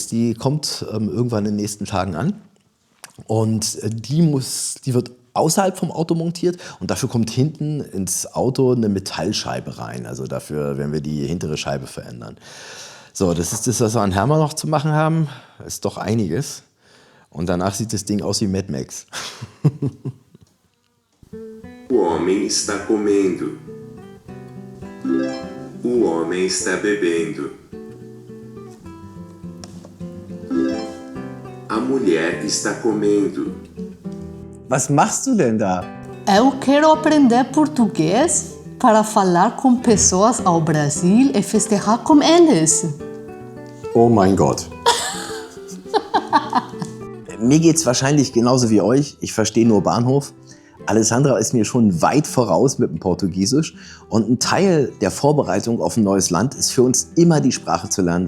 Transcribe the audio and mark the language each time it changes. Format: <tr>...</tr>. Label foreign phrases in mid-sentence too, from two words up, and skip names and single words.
<de>Die kommt irgendwann in den nächsten Tagen an. Und die wird außerhalb vom Auto montiert und dafür kommt hinten ins Auto eine Metallscheibe rein. Also dafür werden wir die hintere Scheibe verändern. So, das ist das, was wir an Hermann noch zu machen haben. Das ist doch einiges. Und danach sieht das Ding aus wie Mad Max.</de> <pt>O homem está comendo. O homem está bebendo. A mulher está comendo.</pt> <de>Was machst du denn da?</de> <pt>Eu quero aprender português para falar com pessoas ao Brasil e festejar com eles.</pt> <de>Oh mein Gott. Mir geht's wahrscheinlich genauso wie euch. Ich verstehe nur Bahnhof. Alessandra ist mir schon weit voraus mit dem Portugiesisch. Und ein Teil der Vorbereitung auf ein neues Land ist für uns immer die Sprache zu lernen.</de>